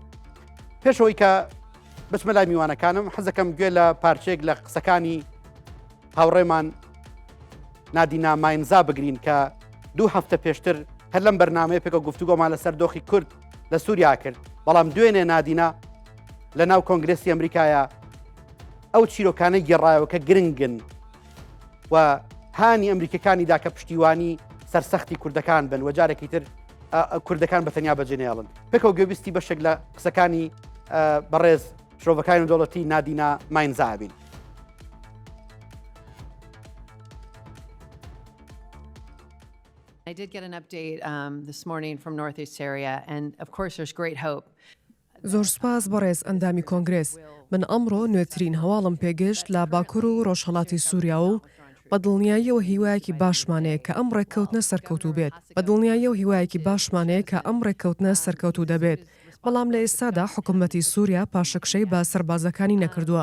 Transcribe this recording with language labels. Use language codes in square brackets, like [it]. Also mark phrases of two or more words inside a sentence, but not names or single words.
[ckb] پێشەوەی کە بچمە لای میوانەکانم حەزەکەم گوێ لە پارچێک لە قسەکانی هاوڕێمان نادینا ماینزا بگرین کە دوو هەفتە پێشتر هەر لەم بەرنامەیە پێکەوە گفتوگۆمان لەسەر دۆخی کورد لە سووریا کرد، بەڵام دوێنێ نادینا لە ناو کۆنگرێسی ئەمریکایە ئەو چیرۆکانەی گێڕایەوە کە گرنگن و هانی ئەمریکەکانیدا کە پشتیوانی سەرسەختی کوردەکان بن و جارێکی تر کوردەکان بە تەنیا بەجێنێڵن. پێکەوە گوێبیستی بەشێک لە قسەکانی بەڕێز شرۆڤەکانی دەوڵەتی نادینا ماینزا بین. [en] I did get an update this morning from Northeast Syria, and of course there's great hope. [ckb] زۆر سوپاس بەڕێز ئەندامی کۆنگرێس. من ئەمڕۆ نوێترین هەواڵم پێگەشت لە باکوور و ڕۆژهەڵاتی سووریا و بە دڵنیاییەوە هیوایەکی باشمانەیە کە ئەم ڕێککەوتنە سەرکەوتوو بێت. بە دڵنیاییەوە هیوایەکی باشمانەیە کە ئەم ڕێککەوتنە سەرکەوتوو دەبێت. بەڵام لە ئێستادا حکوومەتی سووریا پاشەکشەی بە سەربازەکانی نەکردووە.